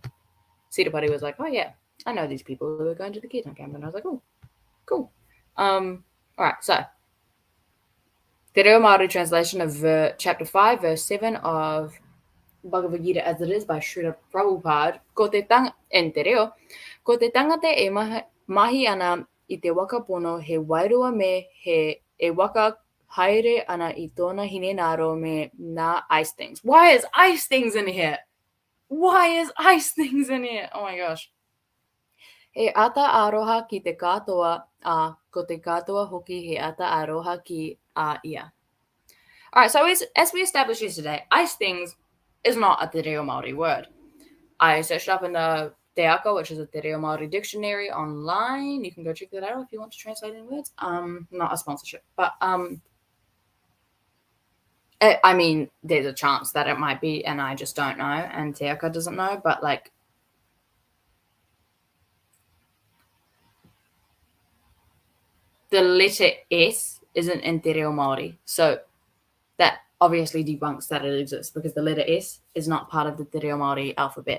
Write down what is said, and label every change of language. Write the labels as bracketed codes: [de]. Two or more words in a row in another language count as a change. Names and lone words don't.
[en] Sitapati was like, oh yeah, I know these people who are going to the Kirtan camp. And I was like, oh, cool. All right, so the Reo Māori translation of chapter 5, verse 7 of Bhagavad-gita As It Is by Srila Prabhupada. [mi] Ko te tangata e mahi ana I te waka pono he wairua me he e waka haere ana I tōna hinenaro me nā [en] ice things. Why is ice things in here? Why is ice things in here? Oh my gosh. [mi] He ata aroha ki te katoa a ko te katoa hoki he ata aroha ki a ia. [en] All right, so as we established yesterday, ice things is not a Te Reo Māori word. I searched up in the Te Ako, which is a Te Reo Māori dictionary online. You can go check that out if you want to translate in words. Not a sponsorship, but I mean, there's a chance that it might be, and I just don't know, and Te Ako doesn't know, but the letter S isn't in Te Reo Māori, so that obviously debunks that it exists, because the letter S is not part of the Te Reo Māori alphabet.